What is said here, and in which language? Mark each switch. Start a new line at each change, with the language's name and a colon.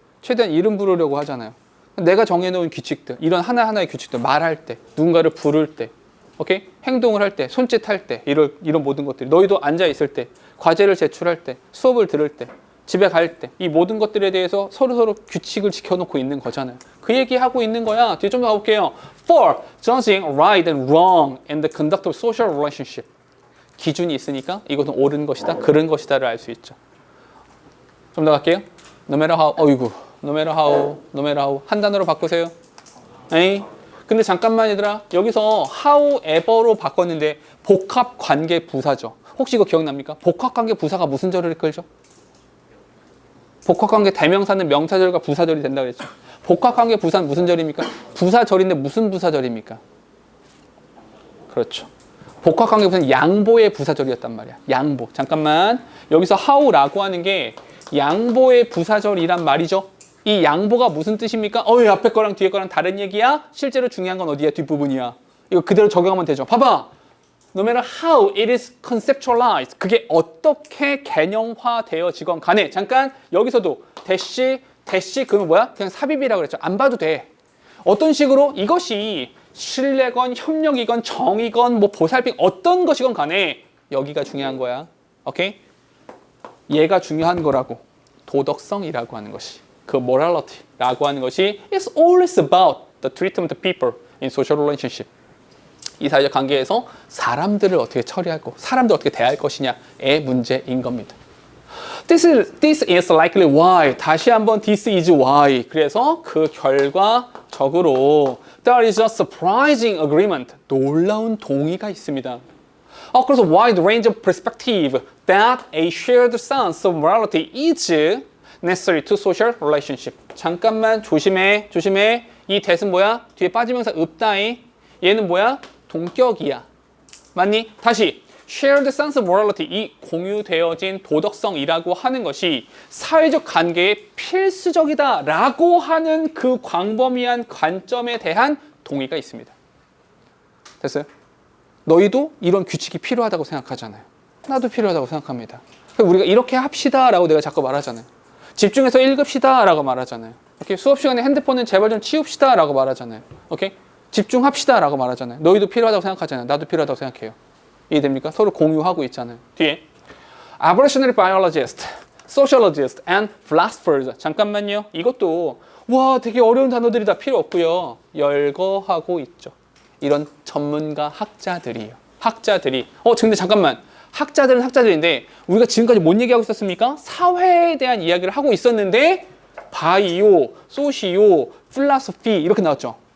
Korean: 최대한 이름 부르려고 하잖아요. 내가 정해놓은 규칙들, 이런 하나하나의 규칙들, 말할 때, 누군가를 부를 때, 오케이? 행동을 할 때, 손짓할 때, 이런 모든 것들이 너희도 앉아있을 때, 과제를 제출할 때, 수업을 들을 때, 집에 갈 때, 이 모든 것들에 대해서 서로 규칙을 지켜놓고 있는 거잖아요. 그 얘기하고 있는 거야. 뒤에 좀 더 가볼게요.
English: For judging right and wrong in the conduct of social relationship.
Korean: 기준이 있으니까 이것은 옳은 것이다, 그른 것이다를 알 수 있죠. 좀 더 갈게요.
English: No matter how, no matter how.
Korean: 한 단어로 바꾸세요. 에이? 근데 잠깐만 얘들아, 여기서 however로 바꿨는데 복합 관계 부사죠. 혹시 이거 기억납니까? 복합 관계 부사가 무슨 절을 이끌죠? 복합 관계 대명사는 명사절과 부사절이 된다고 그랬죠. 복합 관계 부사는 무슨 절입니까? 부사절인데 무슨 부사절입니까? 그렇죠. 복합 관계 부사는 양보의 부사절이었단 말이야. 양보. 잠깐만. 여기서 how라고 하는 게 양보의 부사절이란 말이죠. 이 양보가 무슨 뜻입니까? 앞에 거랑 뒤에 거랑 다른 얘기야? 실제로 중요한 건 어디야? 뒷부분이야. 이거 그대로 적용하면 되죠. 봐봐.
English: No matter how it is conceptualized.
Korean: 그게 어떻게 개념화되어지건 간에. 잠깐 여기서도 대시 그러면 뭐야? 그냥 삽입이라고 그랬죠. 안 봐도 돼. 어떤 식으로 이것이 신뢰건 협력이건 정이건 뭐 보살핌 어떤 것이건 간에 여기가 중요한 거야. 오케이? 얘가 중요한 거라고. 도덕성이라고 하는 것이. 그 morality라고 하는 것이
English: it's always about the treatment of people in social relationship.
Korean: 이 사회적 관계에서 사람들을 어떻게 처리하고 사람들 어떻게 대할 것이냐의 문제인 겁니다.
English: This is likely why.
Korean: 다시 한번
English: this is why.
Korean: 그래서 그 결과적으로
English: there is a surprising agreement.
Korean: 놀라운 동의가 있습니다. 그래서
English: wide range of perspective that a shared sense of morality is necessary to social relationship.
Korean: 잠깐만 조심해. 이 that은 뭐야? 뒤에 빠지면서 읍다이. 얘는 뭐야? 동격이야. 맞니? 다시
English: shared sense of morality,
Korean: 이 공유되어진 도덕성이라고 하는 것이 사회적 관계에 필수적이다라고 하는 그 광범위한 관점에 대한 동의가 있습니다. 됐어요? 너희도 이런 규칙이 필요하다고 생각하잖아요. 나도 필요하다고 생각합니다. 우리가 이렇게 합시다라고 내가 자꾸 말하잖아요. 집중해서 읽읍시다라고 말하잖아요. 오케이? 수업 시간에 핸드폰은 제발 좀 치웁시다라고 말하잖아요. 오케이? 집중합시다라고 말하잖아요. 너희도 필요하다고 생각하잖아요. 나도 필요하다고 생각해요. 이해됩니까? 서로 공유하고 있잖아요.
English: 뒤에 evolutionary biologists, sociologists, and philosophers.
Korean: 잠깐만요. 이것도 와 되게 어려운 단어들이 다 필요 없고요. 열거하고 있죠. 이런 전문가 학자들이에요. 학자들이 근데 잠깐만. 학자들은 학자들인데 우리가 지금까지 뭔 얘기하고 있었습니까? 사회에 대한 이야기를 하고 있었는데 바이오, 소시오, 필로소피 이렇게 나왔죠.